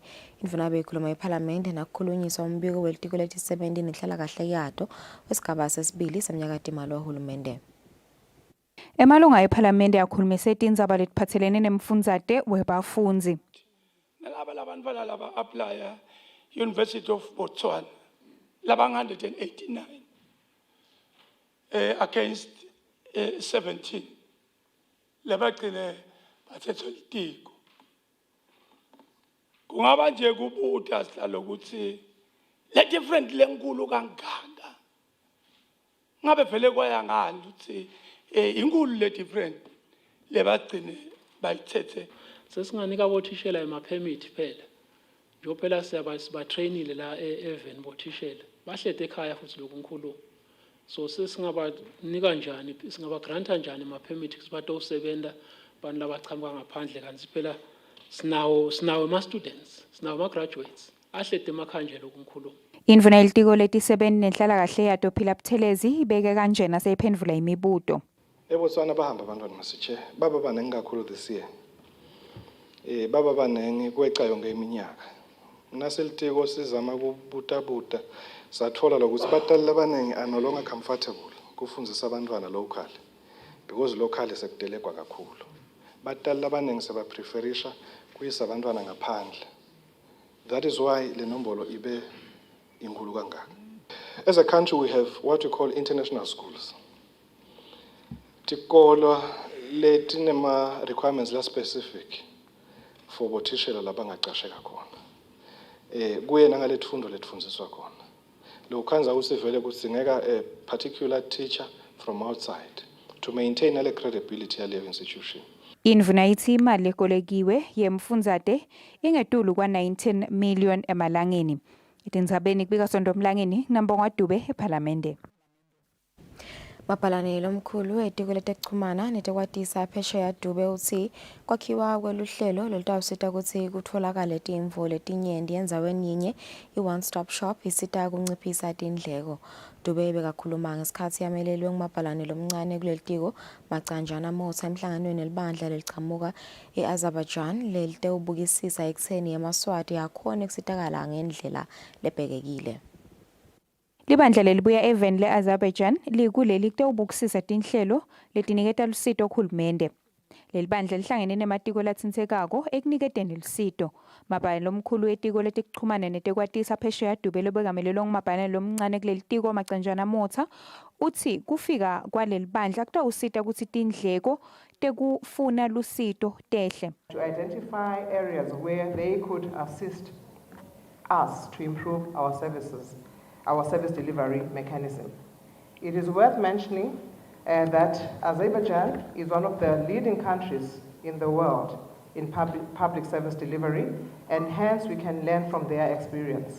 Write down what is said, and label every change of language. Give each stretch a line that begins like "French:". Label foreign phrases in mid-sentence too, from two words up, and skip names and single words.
Swati: Indvuna bekhuluma ePhalamende nakukhulunyiswa umbiko welitiko letisebenti nenhlalakahle yato wesigaba sesibili semnyakatimali wahulumende. Emalunga ePhalamende akhulumise tindzaba letiphatselene nemfundzate webafundzi. Laba labantwana laba apply University of Botswana, labang 189 against 17. Labagcine bathethe litiko. Kungaba nje kubuta sihlalo ukuthi le different lenkulu kangaka. Ngabe vele kwaya ngani ukuthi inkulu le different lebagcine bayithethe. Sesinganika bothishela ema-permit phela. Njophela siyabatrainile la even bothishela. Bahlede ekhaya futhi lokunkulu. So sesingabanika njani, singabagranta njani ama-permit ukuthi batosebenta abantu labachama ngaphandle kanti phela sinawo ama-students, sinawo ama-graduates. Ahlede emakhaya nje lokunkulu. Indvuna yelitiko letisebenti nenhlalakahle yato Phila Buthelezi ibeke kanjena seyiphendvula imibuto. eBotswana bahamba abantwana masitshe baba banengi kakhulu
English: this year.
Swati: Baba banengi kweca yonke iminyaka. Naselitiko sizama kubuta sathola lokuthi batali abanengi
English: are no longer comfortable
Swati: kufundzisa abantwana
English: local because local
Swati: sekudelekwa kakhulu. Batali abanengi sebapreferisha kuyisa abantwana ngaphandle.
English: That is why
Swati: le nombolo ibe inkulu kangaka.
English: As a country we have what we call international schools.
Swati: Tikolo letinema requirements la specific for bothishela labangaqasheka khona. Kuye nangaletfundo letfundziswa khona. Lokhanza usivele kudzingeka
English: a particular teacher from outside to maintain ale credibility yaleyo institution.
Swati: Indvuna ithi imali ekolekiwe yemfundzate ingetulu kwa 19 million emalangeni. Itindzabeni kubika Sondomlangeni Nambongwa Dube ePhalamende. Mabhalane lomkhulu etiko letekuchumana netekwatisa phesheya Dube uthi kwakhiwa kweluhlelo lolutawusita ukuthi kutholakale timvo letinyenti endzaweni yinye i-
English: one stop shop
Swati: isita kunciphisa tindleko. Dube bekakhuluma ngesikhathi yamelelwe ngumabhalane lomncane kulelitiko Macanjana Motsa emhlanganweni elibandla lelichamuka e-Azerbaijan lelitewubukisisa ekutheni yemaswati yakhona kusitakala ngendlela lebhekekile. Libandla lelibuya even le-Azerbaijan likuleli kutewubukisisa tinhlelo letiniketa lusito uhulumende. Leli bandla lihlangene nematiko latsintsekako ekuniketeni lusito. Mabhalane lomkhulu etiko letekuchumana netekwatisa phesheya Dube lobekamelelwe ngumabhalane lomncane kuleli tiko Macanjana Motsa uthi kufika kwaleli bandla kutawusita kutsi tindleko tekufuna lusito tehle.
English: To identify areas where they could assist us to improve our service delivery mechanism. It is worth mentioning that Azerbaijan is one of the leading countries in the world in public service delivery, and hence we can learn from their experience.